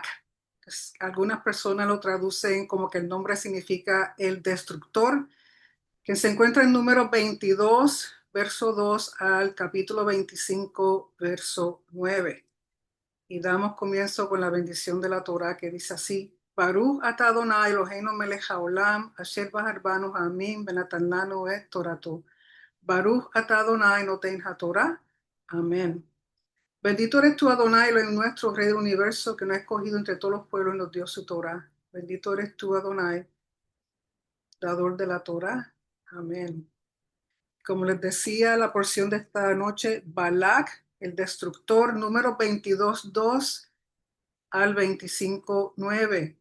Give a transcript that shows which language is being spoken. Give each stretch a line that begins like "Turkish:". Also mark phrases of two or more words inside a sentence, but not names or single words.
Spanish: Algunas personas lo traducen como que el nombre significa el destructor, que se encuentra en número 22, verso 2 al capítulo 25, verso 9. Y damos comienzo con la bendición de la Torá que dice así:
Hebrew: ברוך אתה אדוני אלוהינו מלך העולם, אשר בחר בנו העמים בנתן לנו את תורתו. ברוך אתה אדוני נותן התורה.
Spanish: Amén. Bendito eres tú, Adonai, Elohim nuestro, Rey del universo, que nos ha escogido entre todos los pueblos y nos dio su Torah. Bendito eres tú, Adonai, dador de la Torah. Amén. Como les decía, la porción de esta noche, Balak, el destructor, número 22:2 al 25:9.